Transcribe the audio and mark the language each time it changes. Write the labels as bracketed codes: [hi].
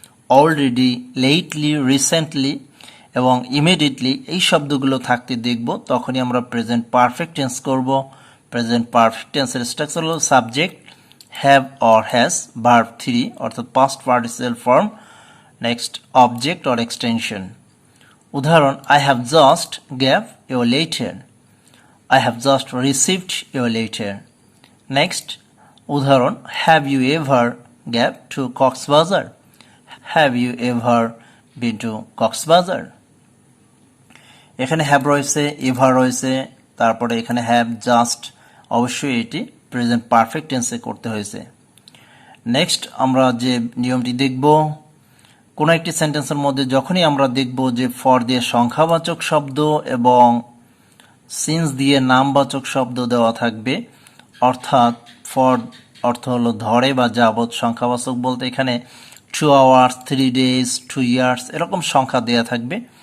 [bn] Already, lately, recently এবং immediately এই শব্দগুলো থাকতে দেখব, তখনই আমরা প্রেজেন্ট পারফেক্ট টেন্স করব। প্রেজেন্ট পারফেক্ট টেন্সের স্ট্রাকচার হলো subject, have or has, verb 3 অর্থাৎ past participle form, next object or extension. [en] উদাহরণ, I have just gave you a letter. I have just received your letter. Next, উদাহরণ, have you ever gone to Cox's Bazar? Have you ever been to Cox's Bazar? [bn] এখানে have রয়েছে, ever রয়েছে, তারপরে এখানে have, just, অবশ্যই এটি present perfect টেন্সে করতে হয়েছে। নেক্সট আমরা যে নিয়মটি দেখব, কোনো একটি সেন্টেন্সের মধ্যে যখনই আমরা দেখব যে ফর দিয়ে সংখ্যাবাচক শব্দ এবং সিন্স দিয়ে নামবাচক শব্দ দেওয়া থাকবে, অর্থাৎ ফর অর্থ হলো ধরে বা যাবৎ, সংখ্যাবাচক বলতে এখানে [en] 2 hours, 3 days, 2 years [bn] এরকম সংখ্যা দেওয়া থাকবে,